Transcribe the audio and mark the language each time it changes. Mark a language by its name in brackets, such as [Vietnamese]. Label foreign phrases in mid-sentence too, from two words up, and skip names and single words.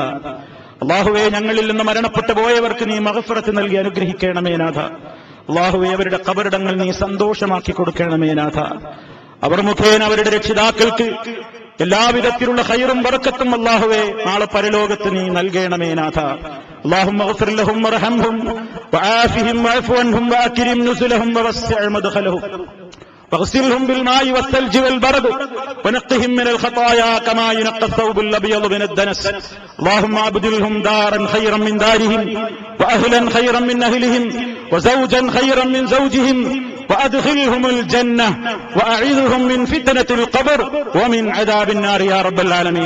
[Malayalam] അല്ലാഹുവേ, ഞങ്ങളിൽ നിന്ന് മരണപ്പെട്ടു പോയവർക്ക് നീ മഗ്ഫിറത്ത് നൽകി അനുഗ്രഹിക്കണമേ നാഥ. അല്ലാഹുവേ, അവരുടെ ഖബറിടങ്ങൾ നീ സന്തോഷമാക്കി കൊടുക്കണമേ നാഥ. അവർ മുഖേന അവരുടെ രക്ഷിതാക്കൾക്ക് എല്ലാവിധത്തിലുള്ള ഖൈറും ബറക്കത്തും അല്ലാഹുവേ നാളെ പരലോകത്ത് നീ നൽകണമേ നാഥ. [Arabic] اللهم اغفر لهم وارحمهم وعافهم واعف عنهم واكرم نزلهم ووسع مدخلهم واغسلهم بالماء والثلج والبرد ونقهم من الخطايا كما ينقى الثوب الابيض من الدنس. اللهم ابدلهم دارا خيرا من دارهم واهلا خيرا من اهلهم وزوجا خيرا من زوجهم وأدخلهم الجنة وأعذهم من فتنة القبر ومن عذاب النار يا رب العالمين.